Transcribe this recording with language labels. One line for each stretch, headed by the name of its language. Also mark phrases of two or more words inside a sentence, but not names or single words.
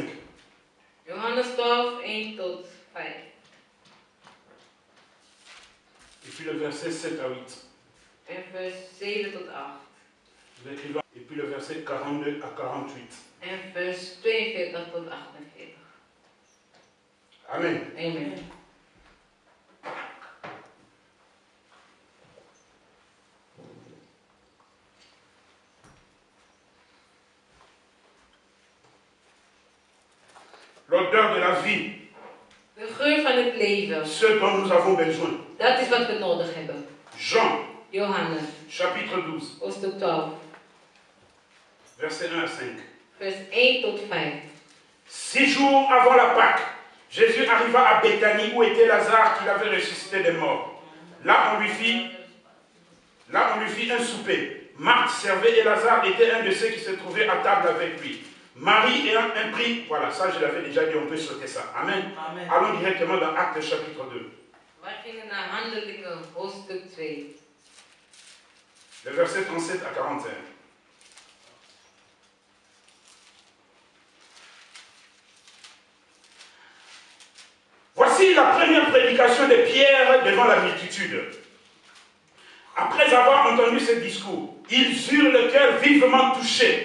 Dutch: Johannes 12, 1 tot 5.
French: Et puis le verset 7 à 8.
Dutch: En vers 7 tot 8.
French: L'écrivain. Et puis le verset 42 à 48.
Dutch: En vers 42 tot 48. Amen. Amen.
French: L'odeur de la vie.
Dutch: De geur van het leven.
French: Ce dont nous avons besoin.
Dutch: Dat is wat we nodig hebben.
French: Jean.
Dutch: Johannes.
French: Chapitre 12.
Dutch: Hoofdstuk 12.
French: Verset 1 à 5.
Dutch: Vers 1 tot 5.
French: 6 jours avant la Pâque, Jésus arriva à Béthanie où était Lazare qu'il avait ressuscité des morts. Là, on lui fit un souper. Marthe servait et Lazare était un de ceux qui se trouvaient à table avec lui. Marie ayant un prix, voilà, ça je l'avais déjà dit, on peut sauter ça. Amen. Amen. Allons directement dans Actes chapitre 2.
Dutch: Wij gingen naar Handelingen, hoofdstuk 2.
French: Le verset 37 à 41. Voici la première prédication de Pierre devant la multitude. Après avoir entendu ce discours, ils eurent le cœur vivement touché.